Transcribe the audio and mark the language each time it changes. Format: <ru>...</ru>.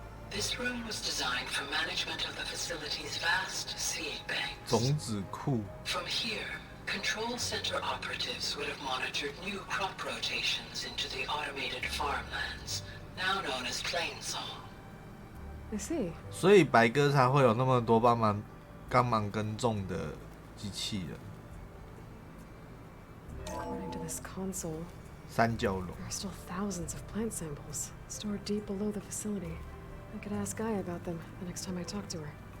<en>This room was designed for management of the facility's vast seed banks.</en> <zh>种子库。</zh> <en>From here, control center operatives would have monitored new crop rotations into the automated farmlands, now known as Plainsong. I see.</en> <zh>所以白哥才会有那么多帮忙耕种的机器人。</zh> <en>According to this console,</en> <zh>三角龙。</zh> <en>there are still thousands of plant samples stored deep below the facility. I could ask Gaia about them the next time I talk to her.</en>